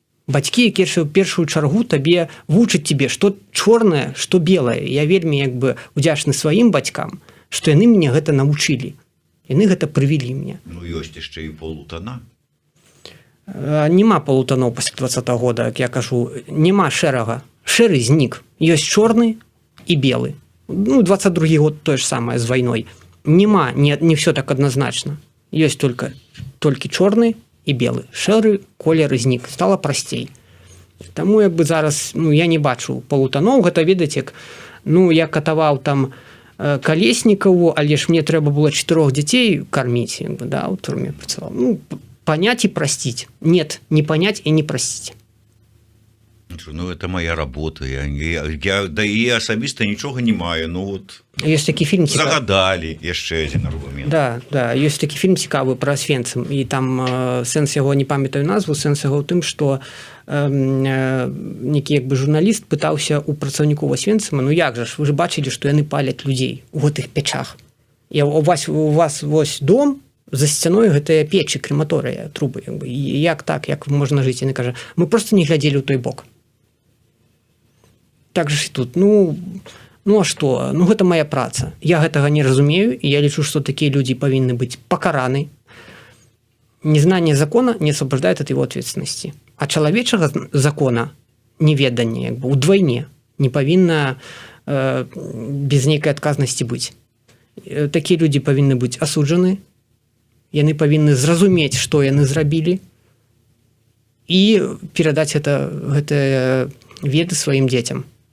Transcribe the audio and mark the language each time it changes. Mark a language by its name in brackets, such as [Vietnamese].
[Belarusian] Бацькі, якія ў першую чаргу табе вучаць тебе, што чорнае, што белае. Я вельмі як бы удзячны сваім бацькам, што яны мяне гэта навучылі. Яны гэта прывілі мне. Ну ёсць яшчэ і полутана. Нема полутаноў пасля 20-го года, як я кажу, нема шэрага. Шэры знік. Ёсць чорны і белы. Ну, 22-й год тое ж самае з вайной. Нема, не все так адназначна. Ёсць толькі чорны і белы. Шэры колер знік. Стала прасцей. Таму як бы зараз, ну, я не бачу полутаноў. Гэта, ведаць, як, ну, я катаваў там Калеснікаву, але ж мне трэба было 4 дзяцей карміць, як бы, да, у турме працаваў. [Russian] Ну, понять и простить. Нет, не понять и не простить. Ну, это моя работа. [Belarusian] Да і асабіста нічога не маю. Ну, вот, ёсць такі фільм цікавы. Загадалі, яшчэ адзін аргумент. Да, ёсць такі фільм цікавы пра Освенцим, і там сэнс яго, не памятаю назву, сэнс яго ў тым, што некі як бы журналіст пытаўся у працаўнікоў Освенцима, ну як жа ж, вы ж бачылі, што яны паляць людзей у гэтых печах. І у вас вось дом, за сцяной гэтыя печы, крематорыя, трубы, як бы. І як так, як можна жыць? Яны кажа, мы просто не глядзелі ў той бок. Так же ж і тут. Ну а што? Ну гэта моя праца. Я гэтага не разумею, і я лічу, што такія людзі павінны быць пакараны. [Russian] Незнание закона не освобождает от его ответственности. [Belarusian] А чалавечага закона неведанне, як бы, удвайне не павінна без нейкай адказнасці быць. Такія людзі павінны быць асуджаны, яны павінны зразумець, што яны зрабілі, і перадаць гэтыя веды сваім дзецям.